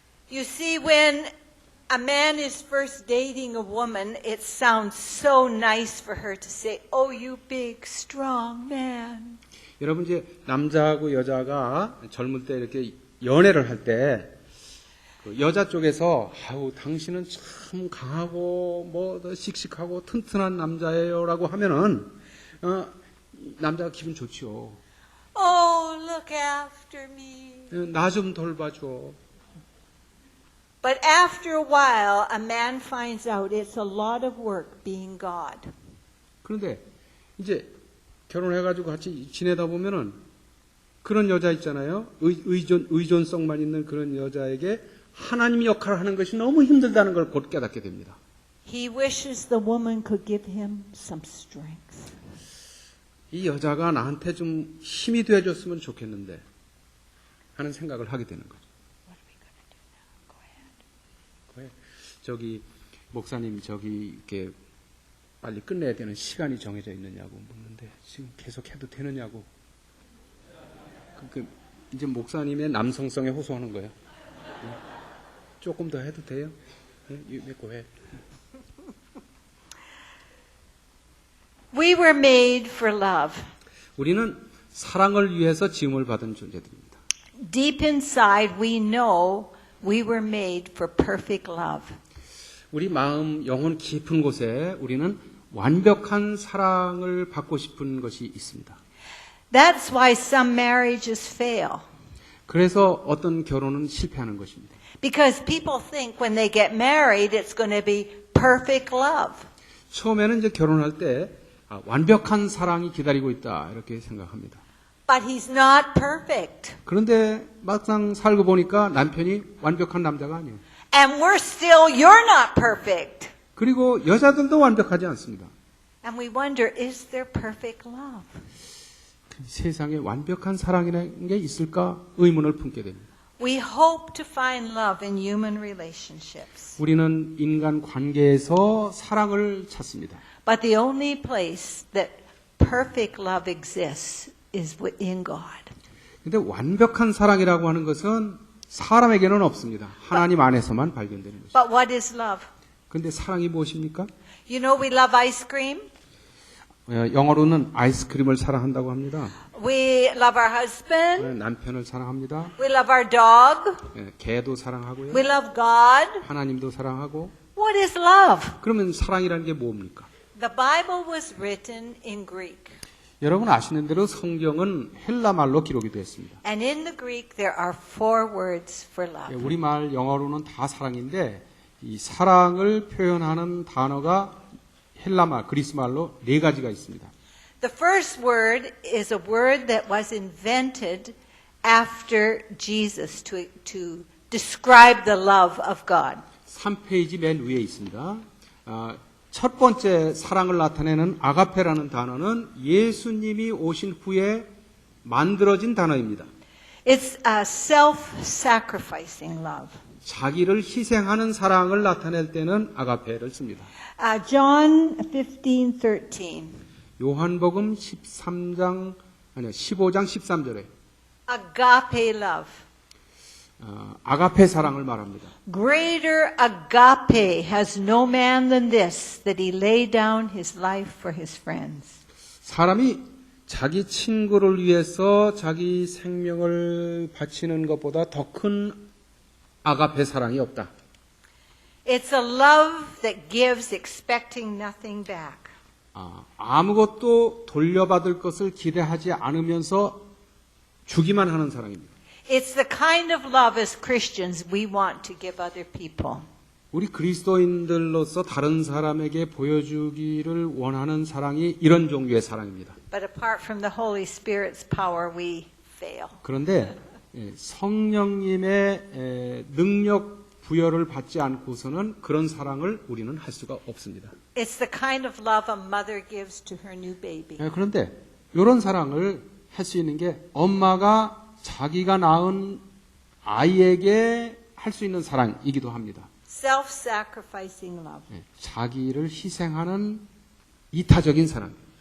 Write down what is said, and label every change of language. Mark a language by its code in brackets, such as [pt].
[en] You see, when a man is first dating a woman, it sounds so nice for her to say, "Oh, you big, strong man." [ko] 여러분 이제 남자하고 여자가 젊을 때 이렇게 연애를 할 때 그 여자 쪽에서 아우 당신은 참 강하고 뭐 씩씩하고 튼튼한 남자예요라고 하면은 남자가 기분 좋죠. [en] Oh, look after me. [ko] 나 좀 돌봐줘. [en] But after a while, a man finds out it's a lot of work being God. [ko] 그런데 이제 결혼해가지고 같이 지내다 보면은 그런 여자 있잖아요. 의존성만 있는 그런 여자에게 하나님 역할을 하는 것이 너무 힘들다는 걸 곧 깨닫게 됩니다. [en] He wishes the woman could give him some strength. [ko] 이 여자가 나한테 좀 힘이 되어줬으면 좋겠는데 하는 생각을 하게 되는 거죠. [en] What are we going to do now? Go ahead. [ko] 저기 목사님 저기 이렇게 빨리 끝내야 되는 시간이 정해져 있느냐고 묻는데 지금 계속 해도 되느냐고. 이제 목사님의 남성성에 호소하는 거예요. 조금 더 해도 돼요? [en] go ahead. We were made for love. [ko] 우리는 사랑을 위해서 지음을 받은 존재들입니다. [en] Deep inside, we know we were made for perfect love. [ko] 우리 마음, 영혼 깊은 곳에 우리는 완벽한 사랑을 받고 싶은 것이 있습니다. [en] That's why some marriages fail. [ko] 그래서 어떤 결혼은 실패하는 것입니다. [en] Because people think when they get married, it's going to be perfect love. [ko] 처음에는 이제 결혼할 때 완벽한 사랑이 기다리고 있다 이렇게 생각합니다. [en] But he's not perfect. [ko] 그런데 막상 살고 보니까 남편이 완벽한 남자가 아니에요. [en] And you're not perfect. [ko] 그리고 여자들도 완벽하지 않습니다. [en] And we wonder, is there perfect love? [ko] 세상에 완벽한 사랑이라는 게 있을까 의문을 품게 됩니다. [en] We hope to find love in human relationships. [ko] 우리는 인간 관계에서 사랑을 찾습니다. [en] But the only place that perfect love exists is in God. [ko] 근데 완벽한 사랑이라고 하는 것은 사람에게는 없습니다. 하나님 안에서만 발견되는 것입니다. [en] But what is love? [ko] 근데 사랑이 무엇입니까? [en] You know we love ice cream. [ko] 영어로는 아이스크림을 사랑한다고 합니다. [en] We love our husband. [ko] 남편을 사랑합니다. [en] We love our dog. [ko] 개도 사랑하고요. [en] We love God. [ko] 하나님도 사랑하고. [en] What is love? [ko] 그러면 사랑이라는 게 뭡니까? [en] The Bible was written in Greek. [ko] 여러분 아시는 대로 성경은 헬라말로 기록이 되었습니다. [en] And in the Greek there are 4 words for love. [ko] 우리말 영어로는 다 사랑인데 이 사랑을 표현하는 단어가 헬라말, 그리스말로 4가지가 있습니다. [en] The first word is a word that was invented after Jesus to describe the love of God. [ko] 3페이지 맨 위에 있습니다. 첫 번째 사랑을 나타내는 아가페라는 단어는 예수님이 오신 후에 만들어진 단어입니다. [en] It's a self-sacrificing love. [ko] 자기를 희생하는 사랑을 나타낼 때는 아가페를 씁니다. [en] John 15:13. [ko] 요한복음 15장 13절에 [en] Agape love. [ko] 아가페 사랑을 말합니다. [en] Greater agape has no man than this, that he lay down his life for his friends. [ko] 사람이 자기 친구를 위해서 자기 생명을 바치는 것보다 더 큰 아가페 사랑이 없다. [en] It's a love that gives expecting nothing back. [ko] 아무것도 돌려받을 것을 기대하지 않으면서 주기만 하는 사랑입니다. [en] It's the kind of love as Christians we want to give other people. [ko] 우리 그리스도인들로서 다른 사람에게 보여주기를 원하는 사랑이 이런 종류의 사랑입니다. [en] But apart from the Holy Spirit's power, we fail. [ko] 그런데 성령님의 능력 부여를 받지 않고서는 그런 사랑을 우리는 할 수가 없습니다. [en] It's the kind of love a mother gives to her new baby. [ko] 그런데 이런 사랑을 할 수 있는 게 엄마가 자기가 낳은 아이에게 할 수 있는 사랑이기도 합니다. [en] Self-sacrificing love. [ko] 자기를 희생하는 이타적인 사랑.